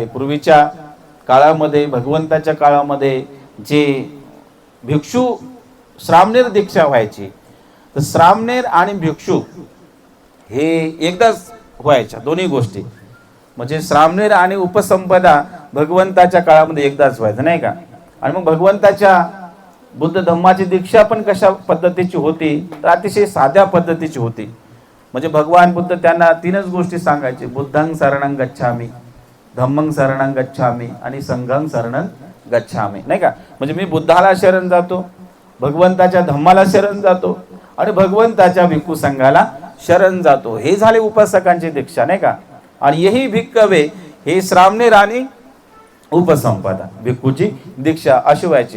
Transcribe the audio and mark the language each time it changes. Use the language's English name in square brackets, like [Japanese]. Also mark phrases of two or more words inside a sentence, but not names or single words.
[Marathi] पूर्वीच्या काळामध्ये, भगवंताच्या काळामध्ये जे भिक्षू श्रामणेर दीक्षा व्हायची, तर श्रामणेर आणि भिक्षू हे एकदाच व्हायच्या दोन्ही गोष्टी. म्हणजे श्रामणेर आणि उपसंपदा भगवंताच्या काळामध्ये एकदाच व्हायचं नाही का. आणि मग भगवंताच्या बुद्ध धम्माची दीक्षा पण कशा पद्धतीची होती, तर अतिशय साध्या पद्धतीची होती. म्हणजे भगवान बुद्ध त्यांना तीनच गोष्टी सांगायचे, [Pali] बुद्धं शरणं गच्छामि, धम्मं शरणं गच्छामि आणि संघं शरणं गच्छामि, [Marathi] नाही का. म्हणजे मी बुद्धाला शरण जातो, भगवंताच्या धम्माला शरण जातो आणि भगवंताच्या भिक्खू संघाला शरण जातो. हे झाले उपासकांची दीक्षा, नाही का. आणि [Pali] यही भिक्खवे, [Marathi] हे श्रामणेर आणि उपसंपदा भिक्खूची दीक्षा अशी व्हायची.